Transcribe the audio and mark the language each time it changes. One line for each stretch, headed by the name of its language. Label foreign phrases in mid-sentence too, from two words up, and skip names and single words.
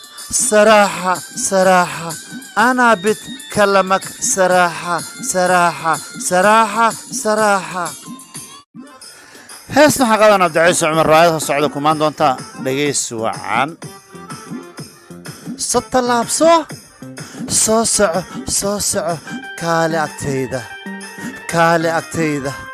Arabic: صراحة، صراحة، أنا بتكلمك صراحة، صراحة، صراحة، صراحة.
Somali: Heesna waxaa qabanaa Cabdi Ciise Cumar Raayad, ha socda kumaan doonta. Dhegeys wacan. Soo tallaabso. Soo soco, soo soco. Kaale agteyda. Kaale agteyda.